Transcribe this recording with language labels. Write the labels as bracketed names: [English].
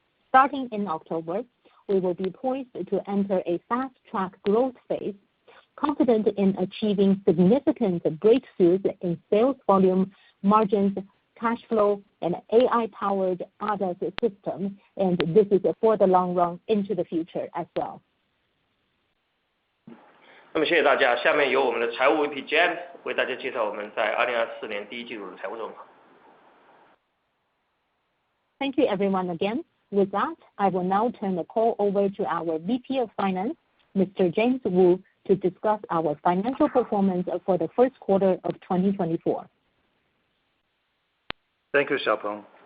[English] Starting in October, we will be poised to enter a fast-track growth phase, confident in achieving significant breakthroughs in sales volume, margins, cash flow, and AI-powered ADAS system, and this is for the long run into the future as well. [Chinese] 那么谢谢大家，下面由我们的财务 VP James 为大家介绍我们在2024年第一季度的财务状况。 [English] Thank you everyone again. With that, I will now turn the call over to our VP of Finance, Mr. James Wu, to discuss our financial performance for the first quarter of 2024. Thank you, Xiaopeng.